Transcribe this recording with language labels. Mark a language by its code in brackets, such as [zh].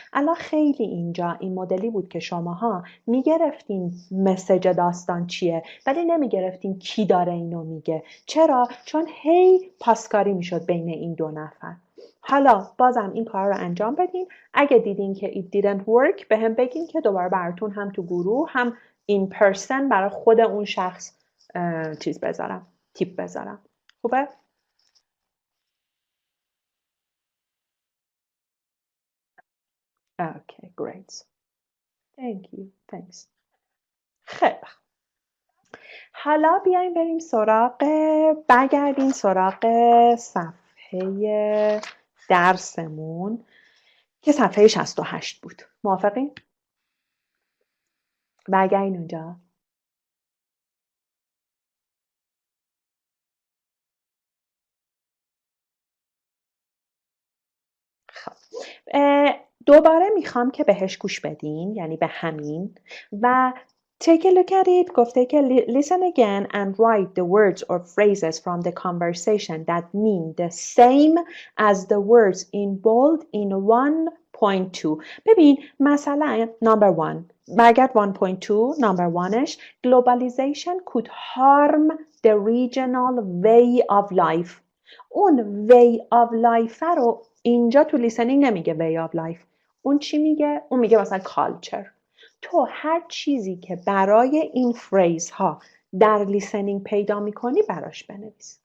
[fa] الان خیلی اینجا این مدلی بود که شماها میگرفتین مسیج داستان چیه ولی نمیگرفتین کی داره اینو میگه. چرا؟ چون هی پاسکاری میشد بین این 2 نفر. حالا بازم این کار رو انجام بدین. اگه دیدین که [en] it didn't work [fa] به هم بگین که دوباره براتون هم تو گروه هم [en] in person [fa] برای خود اون شخص چیز بذارم، تیپ بذارم. خوبه؟ [en] Okay, great. Thank you. Thanks. [fa] خیلی. حالا بیایم بریم برگردیم سراغ صفحه درسمون که صفحه 68 بود. موافقین؟ برگردین اونجا. خب. دوباره میخوام که بهش گوش بدین، یعنی به همین، و [en] take a look at it. [fa] گفته که [en] listen again and write the words or phrases from the conversation that mean the same as the words in bold in 1.2. [fa] ببین مثلا [en] number 1 [fa] برگرد [en] 1.2 number 1ش globalization could harm the regional way of life. [fa] اون way of life رو اینجا تو لیسنینگ نمیگه way of life. اون چی میگه؟ اون میگه مثلا culture. تو هر چیزی که برای این فریز ها در لیسنینگ پیدا میکنی براش بنویس.